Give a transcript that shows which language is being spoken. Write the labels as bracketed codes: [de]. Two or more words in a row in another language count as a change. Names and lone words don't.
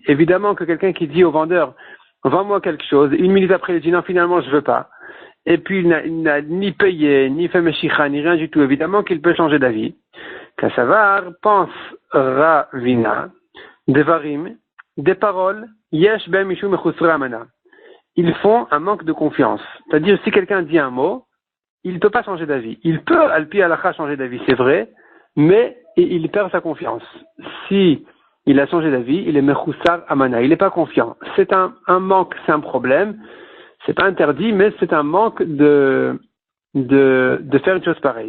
[fr] Évidemment que quelqu'un qui dit au vendeur, vends-moi quelque chose, une minute après, il dit, non, finalement, je veux pas. Et puis, il n'a ni payé, ni fait meshicha, ni rien du tout. Évidemment qu'il peut changer d'avis. Kassavar pense Ravina, devarim, des paroles, [he] יש בהן משום מחוסרי אמנה. [fr] Ils font un manque de confiance. C'est-à-dire, si quelqu'un dit un mot, il ne peut pas changer d'avis. Il peut, [he] על פי הלכה, [fr] changer d'avis, c'est vrai, mais il perd sa confiance. Si il a changé d'avis, il est [he] מחוסר אמנה, [fr] il n'est pas confiant. C'est un manque, c'est un problème. C'est pas interdit, mais c'est un manque de faire une chose pareille.